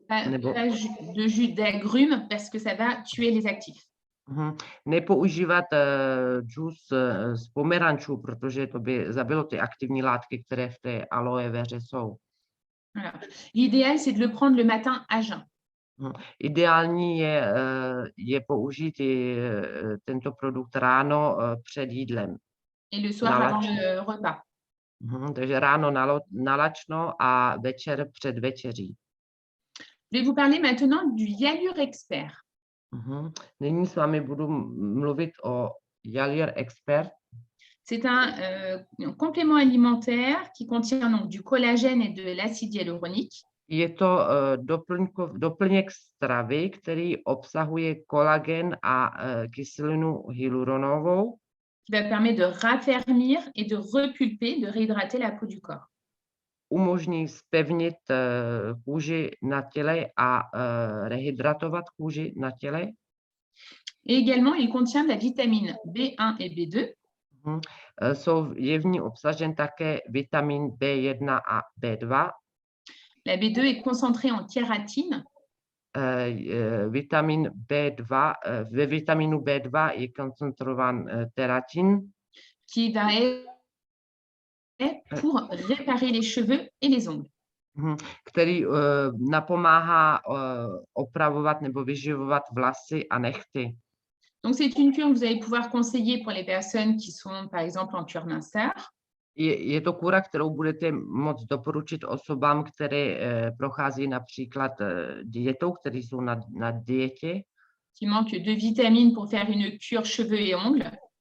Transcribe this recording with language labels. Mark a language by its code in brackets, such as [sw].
[cs] Nebo [fr] de jus d'agrumes parce que ça va tuer les actifs. [cs] Nepoužívat džus z pomerančů, protože to by zabilo ty aktivní látky, které v té aloe veře jsou. [fr] Voilà. L'idéal, c'est de le prendre le matin à jeun. [cs] Ideální je použít tento produkt ráno před jídlem. [fr] Et le soir avant le repas. [cs] Takže ráno nalačno a večer před večeří. [fr] Je vais vous parler maintenant du Yalure Expert. [cs] Nyní s vámi budu mluvit o Yalure Expert. [fr] C'est un complément alimentaire qui contient donc du collagène et de l'acide hyaluronique. [cs] Je to doplněk stravy, který obsahuje kolagen a kyselinu hyaluronovou. [fr] Qui va permettre de raffermir et de repulper, de réhydrater la peau du corps. [cs] Umožní zpevnit kůži na těle a rehydratovat kůži na těle. [fr] Et également, il contient de la vitamine B1 et B2. [cs] Je v ní obsažen také vitamin B1 a B2. [fr] La B2 est concentrée en kératine. [cs] Vitamin B2, ve vitaminu B2 je koncentrován keratin. [fr] Qui va être pour réparer les cheveux et les ongles. [cs] Který napomáhá opravovat nebo vyživovat vlasy a nehty. [fr] Donc, c'est une cure que vous allez pouvoir conseiller pour les personnes qui sont, par exemple, en cure minceur. [cs] Je to kůra, kterou budete moct doporučit osobám, které prochází například dietou, které jsou na dietě. [fr] Qui manque de vitamines pour faire une cure cheveux et ongles.